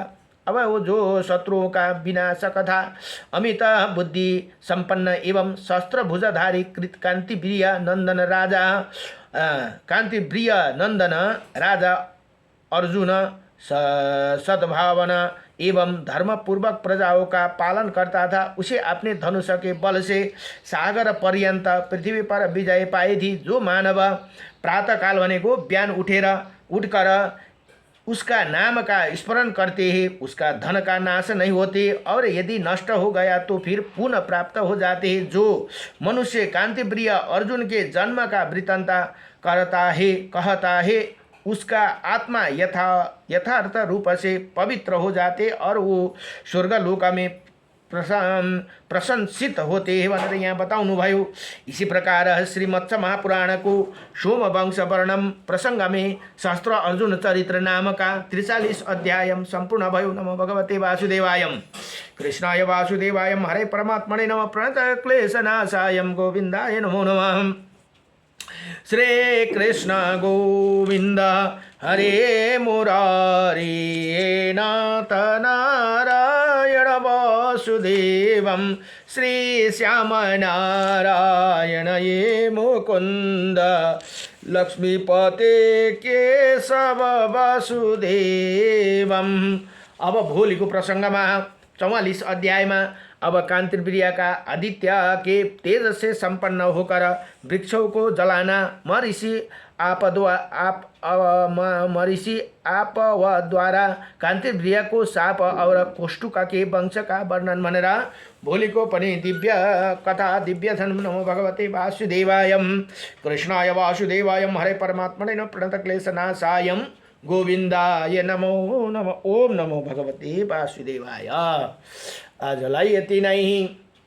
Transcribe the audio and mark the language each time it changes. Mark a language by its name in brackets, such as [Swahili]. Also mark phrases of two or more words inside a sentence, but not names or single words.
[Hindi] अब वो जो शत्रुओं का विनाशक था। अमित बुद्धि संपन्न एवं शस्त्र भुजाधारी कांतिप्रिय नंदन राजा अर्जुन सद्भावना एवं धर्मपूर्वक प्रजाओं का पालन करता था। उसे अपने धनुष के बल से सागर पर्यंत पृथ्वी पर विजय पाई थी। जो मानव प्रातःकाल भनेको बिहान उठकर उसका नाम का स्मरण करते हैं, उसका धन का नाश नहीं होते और यदि नष्ट हो गया तो फिर पुनः प्राप्त हो जाते हैं। जो मनुष्य कांतिप्रिय अर्जुन के जन्म का वृत्तांत कहता है उसका आत्मा यथार्थ रूप से पवित्र हो जाते और वो स्वर्गलोक में प्रशंसित होते हैं [Nepali] भनेर यहाँ बताउनु भयो। [Hindi] इसी प्रकार श्रीमत्स्य महापुराण को सोमवंश वर्णम प्रसंग में शास्त्र अर्जुन चरित्र नाम का 43 अध्याय संपूर्ण भयो। [Sanskrit] नमो भगवते वासुदेवाय, कृष्णाय वासुदेवाय, हरे परमात्मने नमः, प्रणत क्लेशनाशाय गोविंदाय नमो नमः। श्री कृष्ण गोविंद हरे मुरारी नाथ नारायण वासुदेवं, श्री श्याम नारायण ये मुकुंद, लक्ष्मीपते केशव वासुदेवं। [Nepali] अब भोलिको प्रसंगमा 44 अध्यायमा अब [Hindi] कांतिप्रिया का आदित्य के तेज से संपन्न होकर वृक्षों को जलाना, महर्षि आप द्वारा कांतिप्रिया को शाप और कोष्टुका के वंश का वर्णन [Nepali] भनेर भोलिको पनि दिव्य कथा दिव्य छन्। [Sanskrit] नमो भगवते वासुदेवाय, कृष्णाय वासुदेवाय, हरे परमात्मने नमः, प्रणत क्लेशनाशाय गोविंदाय नमो नमः। ओम नमो भगवते वासुदेवाय। [Nepali] आजलाई यति नै।